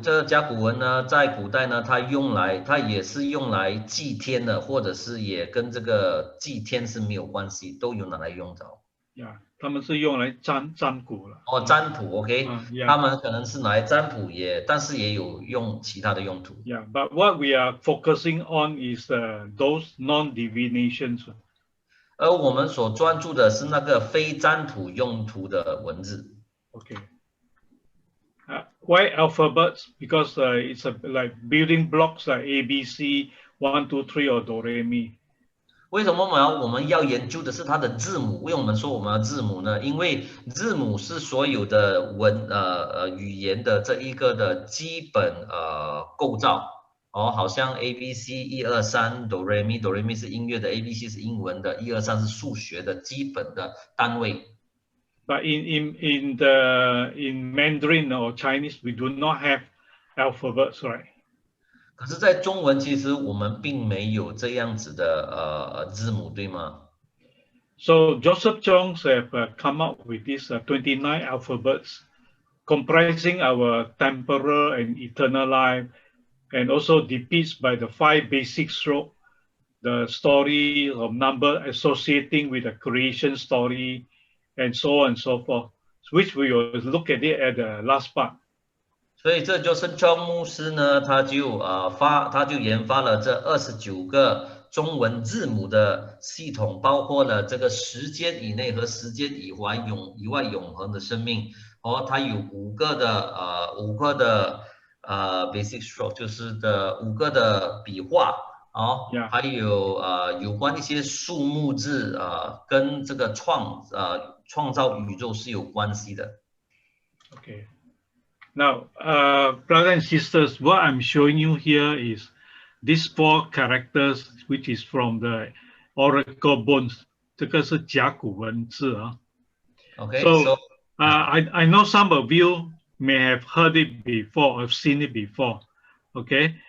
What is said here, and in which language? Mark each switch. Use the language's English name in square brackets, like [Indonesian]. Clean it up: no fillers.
[Chinese] 在这甲骨文呢，在古代呢，它也是用来祭天的，或者是也跟这个祭天是没有关系，都有拿来用着。他们是用来占卜了。占卜 ，OK，他们可能是拿来占卜但是也有用其他的用途。 [English] Yeah, but what we are focusing on is those non-divinations. [Chinese] 而我们所专注的是那个非占卜用途的文字。 [English] Okay. Why alphabets? Because it's like building blocks like A, B, C, 1, 2, 3 or Do, Re, Mi. [Chinese] 为什么我们要研究的是它的字母？为什么我们说我们的字母呢？因为字母是所有的语言的这一个的基本构造。好像 A B C 1 2 3 Do Re Mi Do Re Mi 是音乐的 ，A B C 是英文的，1 2 3是数学的基本的单位。 [English] But in Mandarin or Chinese, we do not have alphabets, right? [Chinese] 可是，在中文其实我们并没有这样子的字母，对吗 [English] ？So Joseph Chong have come up with these 29 alphabets, comprising our temporal and eternal life, and also depicts by the 5 basic strokes the story of number associating with the creation story, and so on and so forth, which we will look at it at the last part. [Chinese] 所以这就是John牧师呢，他就研发了这29个中文字母的系统，包括了这个时间以内和时间以外永恒的生命。它有5个的 [English] basic stroke， [Chinese] 就是5个的笔画还有有关一些数目字跟这个创造宇宙是有关系的。 [English] Okay. Now, brothers and sisters, what I'm showing you here is these 4 characters, which is from the oracle bones. [Chinese] 这个是甲骨文字啊。 [English] Okay. So, I know some of you may have heard it before, have seen it before. Okay.